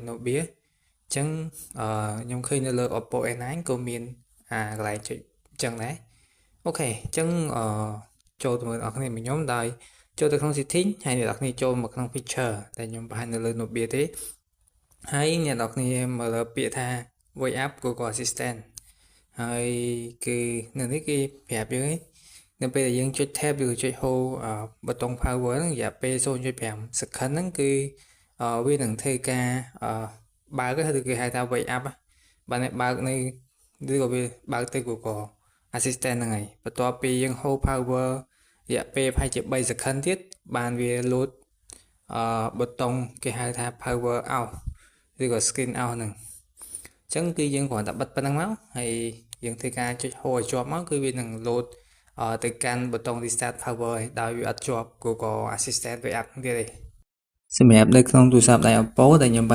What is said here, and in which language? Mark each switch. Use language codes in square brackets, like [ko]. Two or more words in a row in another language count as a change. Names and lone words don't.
[km] Nubia អញ្ចឹងខ្ញុំឃើញនៅលើ Oppo A9 ក៏មានកន្លែងចុចអញ្ចឹងដែរអូខេអញ្ចឹងចូលទៅមើលអ្នកគ្នាមួយខ្ញុំដោយចូលទៅក្នុង setting ហើយអ្នកគ្នាចូលមកក្នុង picture ដែលខ្ញុំបង្ហាញនៅលើ Nubia ទេហើយអ្នកនរគ្នាមើលពាក្យថា [en] Wake Up [km] Google Assistant ហើយគឺនៅនេះគេប្រាប់យើងនៅពេលដែលយើងចុច tab ឬចុច hold ប៊ូតុង power ហ្នឹងរយៈពេល 0.5 second ហ្នឹងគឺវានឹងធ្វើការបើកឬគេហៅថា [en] wake up [km] បានបើកនៅឬក៏វាបើកទៅ Google Assistant ហ្នឹងហើយបន្ទាប់ពីយើង [en] hold power [km] រយៈពេលប្រហែលជា3 second ទៀតបានវា load ប៊ូតុងគេហៅថា [en] power off [km] ឬក៏ [en] screen off [km] ហ្នឹងអញ្ចឹង គឺយើងគ្រាន់តែបិទប៉ុណ្្នឹងមកហើយយើងធ្វើការចុច hold ឲ្យជាប់មកគឺវានឹង load ទៅកាន់ប៊ូតុង [en] restart power [km] ដោយវាអត់ជាប់ Google Assistant [en] Wake Up [km] ទៀតទេសម្រាប់នៅក្នុងទូរស័ព្ទដៃ Oppo ដែលខ្ញុំ